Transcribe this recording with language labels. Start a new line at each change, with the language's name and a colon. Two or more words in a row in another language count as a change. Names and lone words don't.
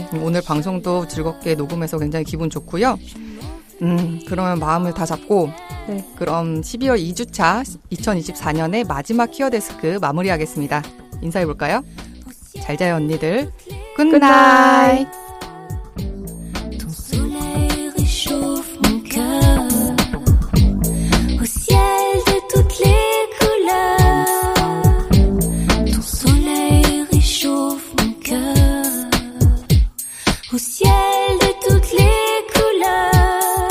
Korean: 오늘 방송도 즐겁게 녹음해서 굉장히 기분 좋고요. 그러면 마음을 다 잡고 네. 그럼 12월 2주차 2024년의 마지막 키어데스크 마무리하겠습니다. 인사해볼까요? 잘 자요 언니들. 굿나잇.
French: Ton soleil réchauffe mon cœur au ciel de toutes les couleurs. Ton soleil réchauffe mon cœur au ciel de toutes les couleurs.